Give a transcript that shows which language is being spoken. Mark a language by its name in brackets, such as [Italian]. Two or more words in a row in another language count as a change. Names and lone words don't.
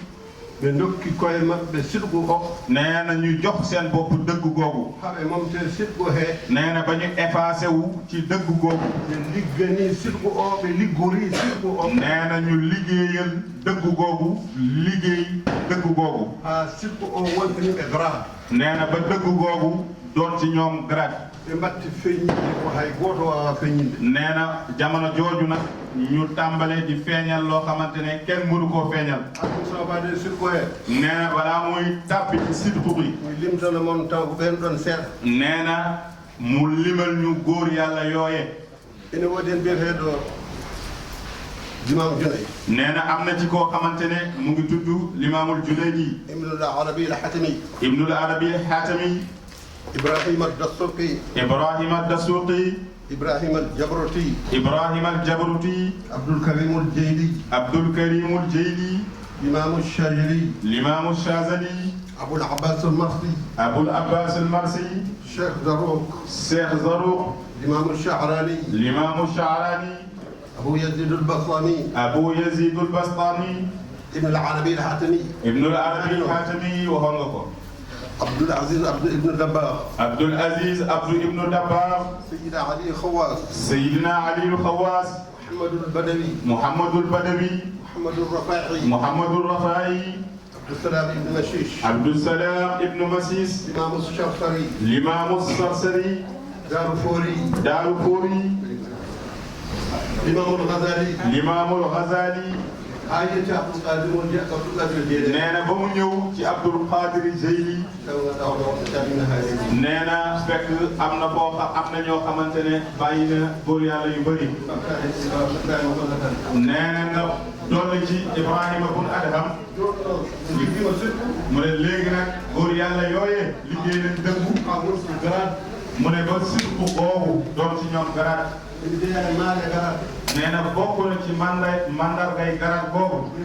[Fula] ɓe dokki koye maɓɓe sidgu o [Wolof] nee na ñu jox seen bopp dëgg googu [Fula] haɓe momte sidgu he [Wolof] nee na ba ñu effacé wu ci dëgg googu [Fula] ɓe liggani sidgu o ɓe liggori sidgu o [Wolof] nee na ñu liggéeyal dëgg googu liggéey dëgg googu [Fula] ha sidgu o wontaniɓe grade [Wolof] nee na ba dëgg googu doon ci ñoom grade [Fula] ɓe mbatti feññinde ko hay goto wawa feññinde [Wolof] nee na jamono jooju nag ñu tàmbalee di feeñal loo xamante ne kenn mënu koo feeñal [Fula] aɗum sobade sidgu he [Wolof] nee na balaa muy tàbbi ci sidgu bi [Fula] mi limtana moon taw ko ɓen ɗon seeɗa [Wolof] nee na mu limal ñu góor yàlla yooye [Fula] ene woodi hen mbiyeteɗo limam Junayd [Wolof] nee na am na ci koo xamante ne mu ngi tudd limaamul Junaydi ibnul arabi al hatami ibnul arabi al hatami ibrahima ad-dasuqi ibrahima ad-dasuqi ibrahima al-jabruti ibrahima al-jabruti abdul karim al-jayli abdul karim al-jayli l'imam al-shazali l'imam al-shazali abul abbas al-marsi abul abbas al-marsi cheikh zarouq cheikh zarouq l'imam al-sha'rani l'imam al-sha'rani أبو يزيد البسطامي أبو يزيد البسطامي ابن العربي الحاتمي ابن العربي الحاتمي وهنغكو عبد العزيز عبد ابن الدباغ عبد العزيز عبد ابن الدباغ سيدنا علي الخواس سيدنا علي الخواس محمد البدوي محمد البدوي محمد الرفاعي محمد الرفاعي عبد السلام ابن مشيش عبد السلام ابن مسيس الإمام الشرصري الإمام الصرصري دارفوري دارفوري الإمام الغزالي الإمام الغزالي آية عبد القادر والجاء عبد القادر الجيلاني نانا بمو ñew ci Abdul Qadir Jeyli neena fekk am na boo xam am na ñoo xamante ne bàyyi na góor yàlla yu bëri neena nga doon ci Ibrahima bun Adham mu ne léegi nag góor yàlla yooyee liggéey nañ dëggu garaat mu ne ba sirku boobu doon ci ñoom garaat nee na bokk na ci mandargay garaat boobu